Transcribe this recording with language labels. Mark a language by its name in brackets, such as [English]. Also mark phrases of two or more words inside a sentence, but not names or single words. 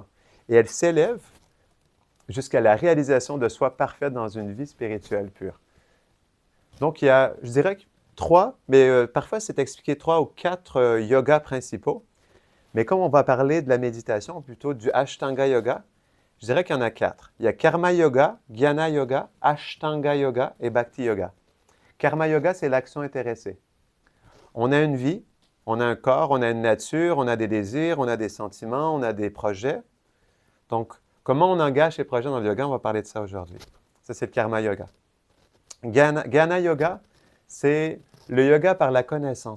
[French] Et elle s'élève jusqu'à la réalisation de soi parfaite dans une vie spirituelle pure. Donc, il y a, je dirais, 3, mais parfois c'est expliqué 3 ou 4 yogas principaux. Mais comme on va parler de la méditation, plutôt du Ashtanga Yoga, je dirais qu'il y en a 4. Il y a Karma Yoga, Jnana Yoga, Ashtanga Yoga et Bhakti Yoga. Karma Yoga, c'est l'action intéressée. On a une vie, on a un corps, on a une nature, on a des désirs, on a des sentiments, on a des projets. Donc, comment on engage ces projets dans le yoga, on va parler de ça aujourd'hui. Ça, c'est le Karma Yoga. Jnana Yoga, c'est le yoga par la connaissance.